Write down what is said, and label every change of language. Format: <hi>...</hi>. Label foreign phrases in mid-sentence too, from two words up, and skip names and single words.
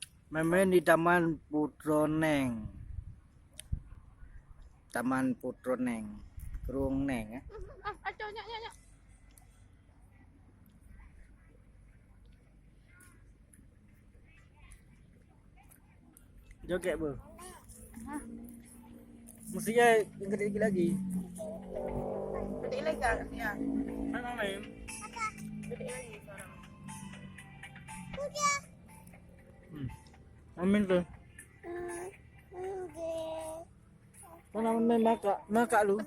<id>Main di Taman Putroneng. Taman Putroneng. Kerung Neng ya. Aco, nyak, nyak, nyak. Joget bu. Hah? Mestinya yang gede lagi. Gede lagi kan? Ya. Mana main? Gede lagi sekarang. Amin tuh. Mana main maka lu?</id>